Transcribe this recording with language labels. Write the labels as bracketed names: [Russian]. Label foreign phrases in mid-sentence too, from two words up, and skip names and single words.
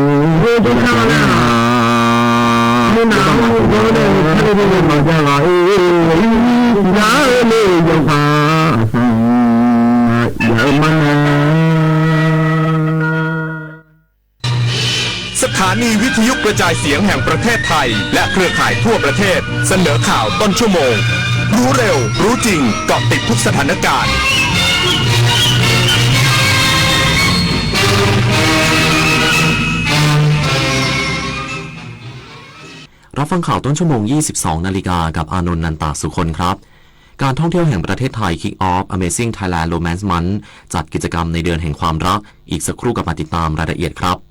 [Malay] Itu salah. Mana boleh cari majalah ini tidak ada yang pasang yang mana. [Thai] สถานีวิทยุกระจายเสียงแห่งประเทศไทยและเครือข่ายทั่วประเทศเสนอข่าวต้นชั่วโมงรู้เร็วรู้จริงเกาะติดทุกสถานการณ์ รับฟังข่าวต้นชั่วโมง 22 นาฬิกากับอานนท์ นันตาสุคนครับ การท่องเที่ยวแห่งประเทศไทย [English] Kick Off [Thai] Amazing Thailand Romance Month จัดกิจกรรมในเดือนแห่งความรักอีกสักครู่กับมาติดตามรายละเอียดครับ